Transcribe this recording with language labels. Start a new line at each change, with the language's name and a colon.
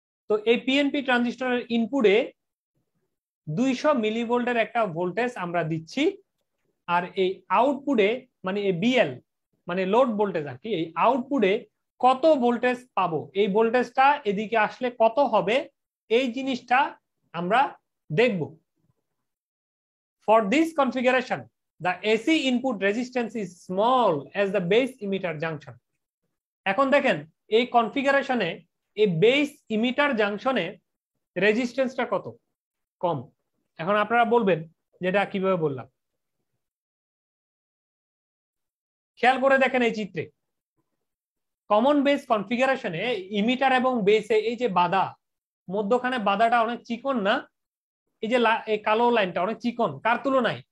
Bangla: তো এই পিএনপি ট্রানজিস্টরের ইনপুটে 200 মিলিভোল্টের একটা ভোল্টেজ আমরা দিচ্ছি, আর এই আউটপুটে মানে এই বিএল মানে লোড ভোল্টেজ আর কি, এই আউটপুটে কত ভোল্টেজ পাবো, এই ভোল্টেজটা এদিকে আসলে কত হবে, এই জিনিসটা আমরা দেখব।
English: For this configuration the AC input resistance is small as the base emitter junction.
Bangla: এখন দেখেন এই কনফিগারেশনে এই বেস ইমিটার জাংশনে রেজিস্ট্যান্সটা কত, কম। এখন আপনারা বলবেন যেটা কিভাবে বললাম, খেয়াল করে দেখেন এই চিত্রে কমন বেস কনফিগারেশনে ইমিটার এবং বেসে এই যে বাধা, মধ্যখানে বাধাটা অনেক চিকন না, এই যে এই কালো লাইনটা অনেক চিকন, কার তুলনায়?